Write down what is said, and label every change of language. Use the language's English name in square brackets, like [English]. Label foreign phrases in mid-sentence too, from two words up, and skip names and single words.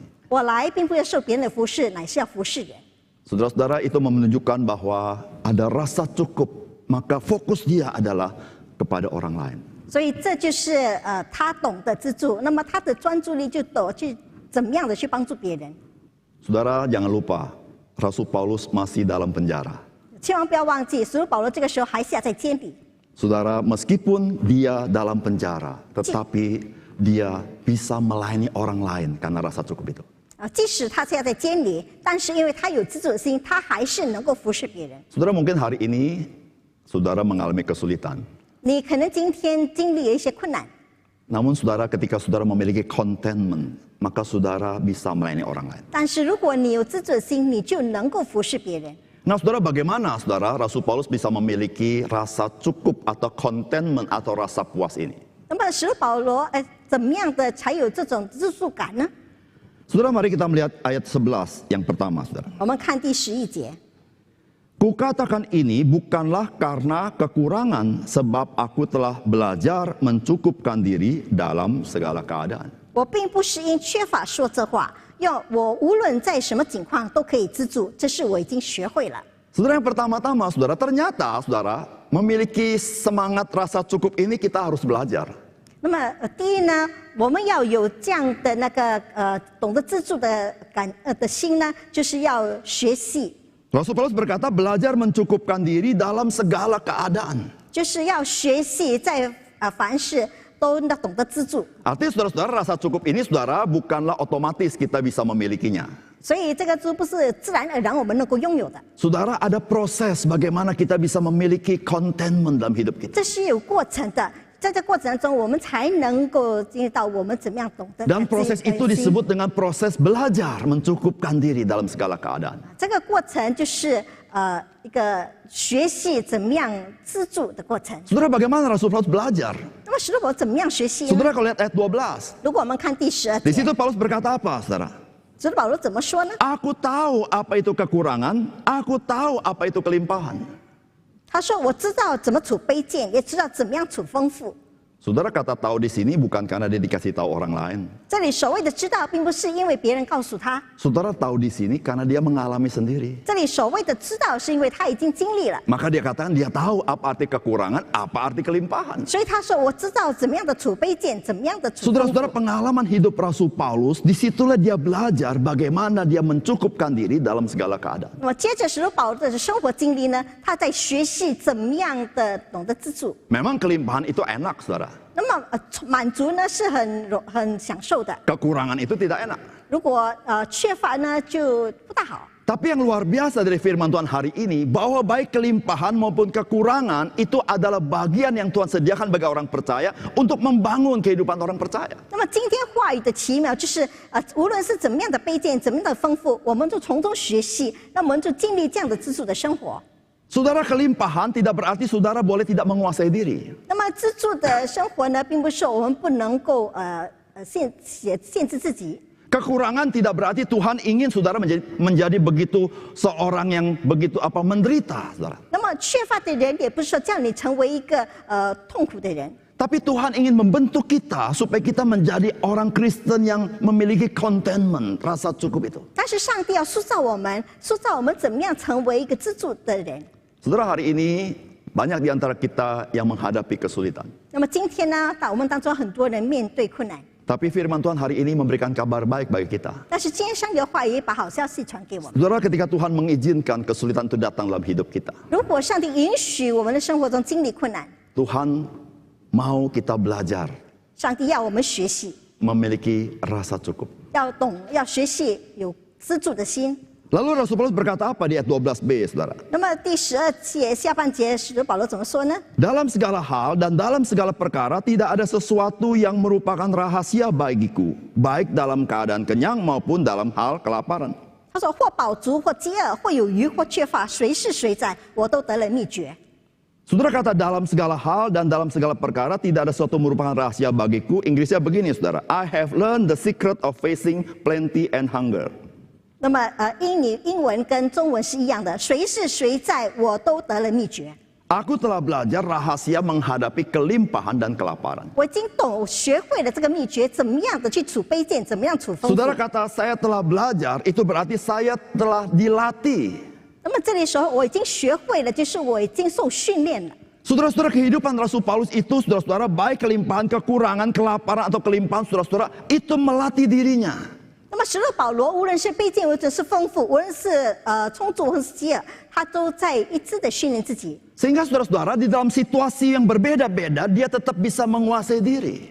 [Chinese] 我来并不要受别人的服侍，乃是要服侍人。 [Indonesian] Saudara-saudara, itu menunjukkan bahwa ada rasa cukup, maka fokus dia adalah kepada orang lain. [Chinese] 所以这就是他懂得知足，那么他的专注力就懂去怎么样的去帮助别人。 [Indonesian] Saudara, jangan lupa, Rasul Paulus masih dalam penjara. [Chinese] 千万不要忘记，使徒保罗这个时候还下在监里。 [Indonesian] Saudara, meskipun dia dalam penjara, tetapi dia bisa melayani orang lain karena rasa cukup itu. [Chinese] 即使他现在在监里，但是因为他有知足的心，他还是能够服侍别人。 [Indonesian] Saudara, mungkin hari ini saudara mengalami kesulitan. [Chinese] 你可能今天经历了一些困难， [Indonesian] Namun saudara, ketika saudara memiliki contentment, maka saudara bisa melayani orang lain. [Chinese] 但是如果你有知足的心，你就能够服侍别人。 [Indonesian] Nah, saudara, bagaimana saudara Rasul Paulus bisa memiliki rasa cukup atau contentment atau rasa puas ini? [Chinese] 那么使徒保罗，怎么样的才有这种知足感呢？ [Indonesian] Saudara, mari kita melihat ayat 11 yang pertama, saudara. [Chinese] 我们看第11节。 [Indonesian] Kukatakan ini bukanlah karena kekurangan, sebab aku telah belajar mencukupkan diri dalam segala keadaan. [Chinese] 我并不是因缺乏说这话，要我无论在什么境况都可以知足，这是我已经学会了。 [Indonesian] Saudara, yang pertama-tama, saudara, ternyata saudara memiliki semangat rasa cukup ini kita harus belajar. [Chinese] 那么第一呢，我们要有这样的懂得知足的心呢，就是要学习， [Indonesian] Rasul Paulus berkata belajar mencukupkan diri dalam segala keadaan. [Chinese] 就是要学习在凡事都懂得知足。 [Indonesian] Artinya saudara-saudara, rasa cukup ini saudara bukanlah otomatis kita bisa memilikinya. [Chinese] 所以这个知不是自然而然我们能够拥有的， [Indonesian] Saudara, ada proses bagaimana kita bisa memiliki contentment dalam hidup kita. [Chinese] 这是有过程的。在这过程当中，我们才能够经历到我们怎么样懂得。 [Indonesian] Dan proses itu disebut dengan proses belajar mencukupkan diri dalam segala keadaan. [Chinese] 这个过程就是一个学习怎么样知足的过程。 [Indonesian] Saudara, bagaimana Rasul Paulus belajar? [Chinese] 那么使徒保罗怎么样学习呢？ [Indonesian] Saudara, kalau lihat ayat 12, [Chinese] 如果我们看第12 [Indonesian] di [Chinese] 节， [Indonesian] situ Paulus berkata apa, saudara? [Chinese] 使徒保罗怎么说呢？ [Indonesian] Aku tahu apa itu kekurangan, aku tahu apa itu kelimpahan. [Chinese] 他说：“我知道怎么处卑贱，也知道怎么样处丰富。” [Indonesian] Saudara, kata tahu di sini bukan karena dia dikasih tahu orang lain. [Chinese] 这里所谓的知道，并不是因为别人告诉他， [Indonesian] Saudara tahu di sini karena dia mengalami sendiri. [Chinese] 这里所谓的知道，是因为他已经经历了。 [Indonesian] Maka dia katakan dia tahu apa arti kekurangan, apa arti kelimpahan. [Chinese] 所以他说：“我知道怎么样的储备剑，怎么样的储丰富。” [Indonesian] Saudara-saudara, pengalaman hidup Rasul Paulus, disitulah dia belajar bagaimana dia mencukupkan diri dalam segala keadaan. [Chinese] 那么接着使徒保罗的生活经历呢，他在学习怎么样的懂得知足。 [Indonesian] Memang kelimpahan itu enak, saudara. [Chinese] 那么满足呢是很享受的， [Indonesian] Kekurangan itu tidak enak. [Chinese] 如果缺乏呢就不大好。 [Indonesian] Tapi yang luar biasa dari firman Tuhan hari ini, bahwa baik kelimpahan maupun kekurangan itu adalah bagian yang Tuhan sediakan bagi orang percaya untuk membangun kehidupan orang percaya. [Chinese] 那么今天话语的奇妙就是无论是怎么样的卑贱，怎么样的丰富，我们就从中学习，那我们就经历这样的知足的生活。 [Indonesian] Saudara, kelimpahan tidak berarti saudara boleh tidak menguasai diri. [Chinese] 那么知足的生活呢，并不是我们不能够限制自己。 [Indonesian] Kekurangan tidak berarti Tuhan ingin saudara menjadi begitu seorang yang begitu menderita, saudara. [Chinese] 那么缺乏的人，也不是说叫你成为一个痛苦的人。 [Indonesian] Tapi Tuhan ingin membentuk kita supaya kita menjadi orang Kristen yang memiliki contentment, rasa cukup itu. [Chinese] 但是上帝要塑造我们怎么样成为一个知足的人。 [Indonesian] Saudara, hari ini banyak di antara kita yang menghadapi kesulitan. [Chinese] 那么今天呢，我们当中很多人面对困难， [Indonesian] Tapi firman Tuhan hari ini memberikan kabar baik bagi kita. [Chinese] 但是今天上帝的话也把好消息传给我们。 [Indonesian] Saudara, ketika Tuhan mengizinkan kesulitan itu datang dalam hidup kita, [Chinese] 如果上帝允许我们的生活中经历困难， [Indonesian] Tuhan mau kita belajar [Chinese] 上帝要我们学习， [Indonesian] memiliki rasa cukup. [Chinese] 要学习有知足的心。 [Indonesian] Lalu Rasul Paulus berkata apa di ayat 12b, saudara? [Chinese] 那么第12节下半节，使徒保罗怎么说呢？ [Indonesian] Dalam segala hal dan dalam segala perkara tidak ada sesuatu yang merupakan rahasia bagiku, baik dalam keadaan kenyang maupun dalam hal kelaparan. [Chinese] 他说：“或饱足，或饥饿，或有余，或缺乏，谁是谁在，我都得了秘诀。” [Indonesian] Saudara, kata dalam segala hal dan dalam segala perkara tidak ada sesuatu merupakan rahasia bagiku. Inggrisnya begini, saudara. [English] I have learned the secret of facing plenty and hunger. [Chinese] 那么英文跟中文是一样的，谁是谁在，我都得了秘诀。 [Indonesian] Aku telah belajar rahasia menghadapi kelimpahan dan kelaparan. [Chinese] 我已经学会了这个秘诀，怎么样的去储卑贱，怎么样储丰富。 [Indonesian] Saudara, kata saya telah belajar itu berarti saya telah dilatih. [Chinese] 那么这里说我已经学会了，就是我已经受训练了。 [Indonesian] Saudara-saudara, kehidupan Rasul Paulus itu, saudara-saudara, baik kelimpahan, kekurangan, kelaparan atau kelimpahan, saudara-saudara, itu melatih dirinya. [Chinese] 那么使徒保罗，无论是卑贱，或者是丰富，无论是充足，或者是饥饿，他都在一直的训练自己， [Indonesian] Sehingga saudara-saudara di dalam situasi yang berbeda-beda, dia tetap bisa menguasai diri.